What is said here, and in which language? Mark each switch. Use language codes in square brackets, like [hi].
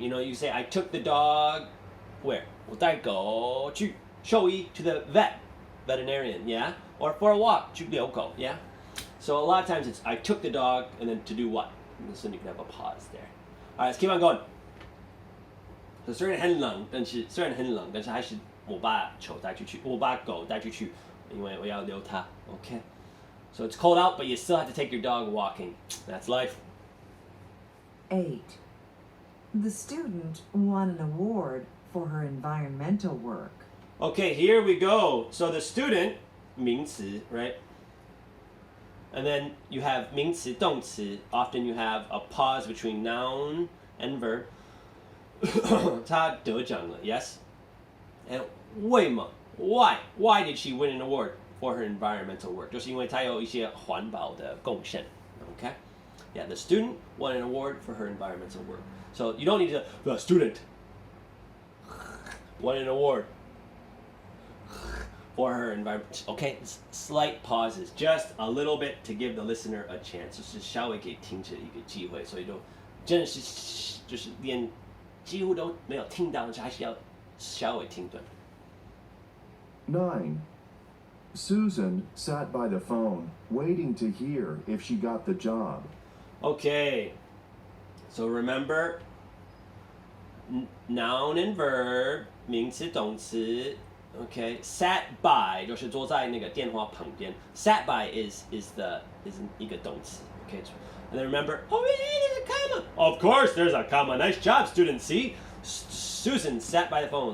[en] You know, you say I took the dog where? [zh] 我带狗去兽医 [en] to the veterinarian, yeah? Or for a walk, [zh] 去遛狗, [en] yeah? So a lot of times it's I took the dog and then to do what? So you can have a pause there. All right, let's keep on going. [zh] So 虽然很冷，但是还是我把狗带出去，因为我要遛它。 [en] Okay. So it's cold out, but you still have to take your dog walking. That's life. 8. The student won an award for her environmental work. Okay, here we go. So the student, 名词, right? And then you have 名词, 动词. Often you have a pause between noun and verb. [zh] 她得奖了, yes? And 为什么? [en] Why did she win an award for her environmental work? [zh] 就是因为她有一些环保的贡献. [en] Okay? Yeah, the student won an award for her environmental work. So you don't need to, the student won an award for her environment. Okay, slight pauses, just a little bit to give the listener a chance. [zh] 就是稍微给听者一个机会，所以真的是就是连几乎都没有听到，但是还是要稍微停顿。 [en] 9. Susan sat by the phone, waiting to hear if she got the job. Okay, so remember, noun and verb, 名词动词。 [zh] Okay, sat by 就是坐在那个电话旁边。 [en] Sat by is [zh] 一个动词。 [en] Okay, and then remember, oh yeah, there's a comma. Of course, there's a comma. Nice job, student. See, Susan sat by the phone.